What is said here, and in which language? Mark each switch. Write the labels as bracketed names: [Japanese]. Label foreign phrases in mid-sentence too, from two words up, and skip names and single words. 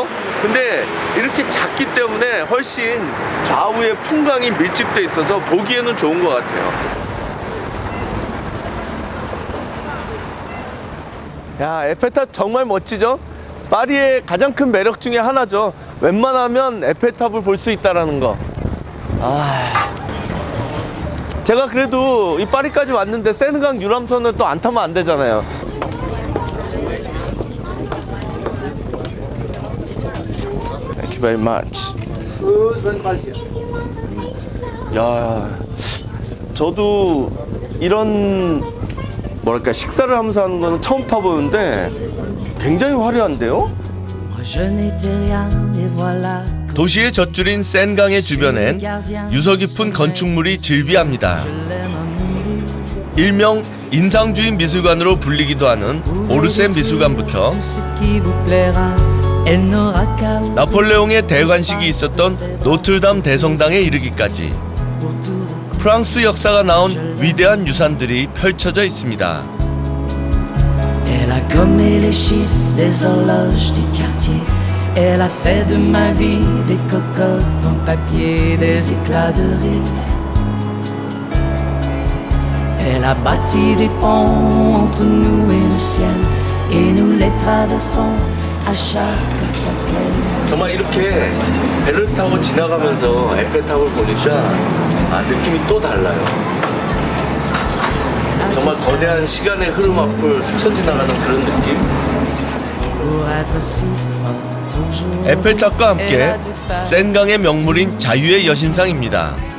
[Korean] 근데 이렇게 작기 때문에 훨씬 좌우에 풍광이 밀집돼 있어서 보기에는 좋은 것 같아요. 야, 에펠탑 정말 멋지죠? 파리의 가장 큰 매력 중에 하나죠. 웬만하면 에펠탑을 볼 수 있다라는 거. 제가 그래도 이 파리까지 왔는데 세느강 유람선을 또 안 타면 안 되잖아요. [English] Thank you very much. [Korean] 야, 저도 이런 뭐랄까 식사를 하면서 하는 거는 처음 타보는데 굉장히 화려한데요? 도시의 젖줄인 센강의 주변엔 유서 깊은 건축물이 즐비합니다. 일명 인상주의 미술관으로 불리기도 하는 오르세 미술관부터 나폴레옹의 대관식이 있었던 노틀담 대성당에 이르기까지 프랑스 역사가 나온 위대한 유산들이 펼쳐져 있습니다. [French] Elle a gommé les chiffres des horloges du quartier. Elle a fait de ma vie des cocottes en papier, des éclats de rire. Elle a bâti des ponts entre nous et le ciel, et nous les traversons à chaque fois qu'elle. [Korean] 정말 이렇게 배를 타고 지나가면서 에펠탑을 보니까 느낌이 또 달라요. 정말 거대한 시간의 흐름 앞을 스쳐 지나가는 그런 느낌? 에펠탑과 함께 센강의 명물인 자유의 여신상입니다.